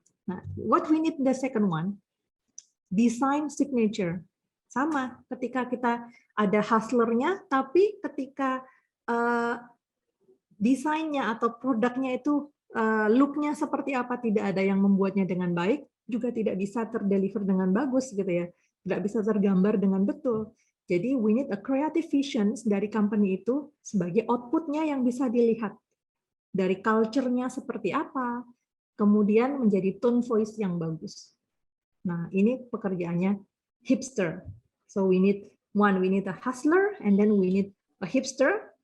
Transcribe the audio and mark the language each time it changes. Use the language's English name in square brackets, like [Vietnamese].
[English] Nah, what we need the second one, design signature. [Indonesian] Sama, ketika kita ada hustlernya, tapi ketika desainnya atau produknya itu look-nya seperti apa, tidak ada yang membuatnya dengan baik, juga tidak bisa terdeliver dengan bagus gitu ya, tidak bisa tergambar dengan betul. Jadi [English] we need a creative vision [Indonesian] dari company itu sebagai output-nya yang bisa dilihat. Dari culture-nya seperti apa, kemudian menjadi tone voice yang bagus. Nah, ini pekerjaannya hipster. [English] So we need a hustler, and then we need a hipster.